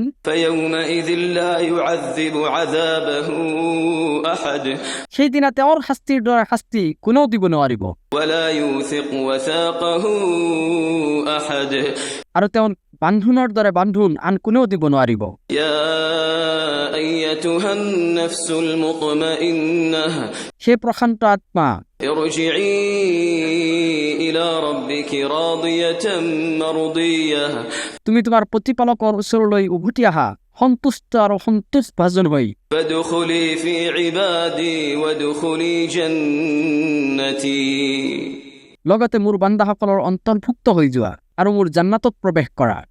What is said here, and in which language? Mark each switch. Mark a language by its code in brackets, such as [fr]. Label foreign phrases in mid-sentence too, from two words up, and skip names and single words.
[ar] فيومئذ لا يعذب عذابه أحد। [as] সেইদিনা তেওঁৰ শাস্তিৰ দৰে শাস্তি কোনেও দিব নোৱাৰিব। [ar] ولا يوثق وثاقه أحد। [as] আৰু তেওঁৰ বান্ধোনৰ দৰে বান্ধোন আন কোনেও দিব নোৱাৰিব। [ar] يا أيتها النفس المطمئنة [as] সেই প্ৰশান্ত আত্মা, [ar] ارجعي إلى ربك راضية مرضية। [as] তুমি তোমাৰ প্ৰতিপালকৰ ওচৰলৈ উভতি আহা, সন্তুষ্ট আৰু সন্তোষভাজন হৈ। [ar] فادخلي في عبادي وادخلي جنتي। [as] লগতে মোৰ বান্দাসকলৰ অন্তৰ্ভুক্ত হৈ যোৱা আৰু মোৰ জান্নাতত প্ৰৱেশ কৰা।